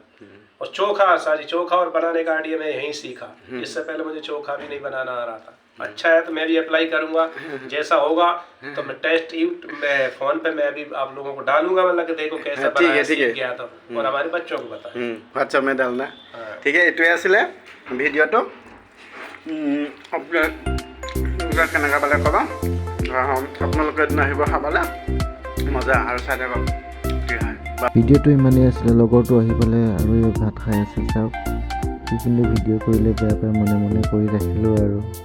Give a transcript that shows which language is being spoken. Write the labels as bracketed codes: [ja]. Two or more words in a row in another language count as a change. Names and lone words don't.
[hi] और चोखा, सारी चोखा और बनाने का आइडिया मैं यहीं सीखा। इससे पहले मुझे चोखा भी नहीं बनाना आ रहा था। अच्छा है तो मैं भी अप्लाई करूंगा, जैसा होगा तो मैं टेस्ट मैं फोन पे मैं भी आप लोगों को डालूंगा, मतलब कि देखो कैसा बनाया, सीख गया तो, और हमारे बच्चों को बताया। व्हाट्सएप में डालना। ठीक है, [as] এইটোৱে আছিলে ভিডিঅ'টো। কেনেকুৱা পালে ক'বা, আপোনালোকে এদিন আহিব খাবলৈ, মজা আৰু চাই থাকক কি হয়। ভিডিঅ'টো ইমানেই আছিলে, লগৰটো আহি পেলাই আৰু ভাত খাই আছিল। চাওক সি কিন্তু ভিডিঅ' কৰিলে বেয়া পাই মনে মনে কৰি ৰাখিলোঁ আৰু।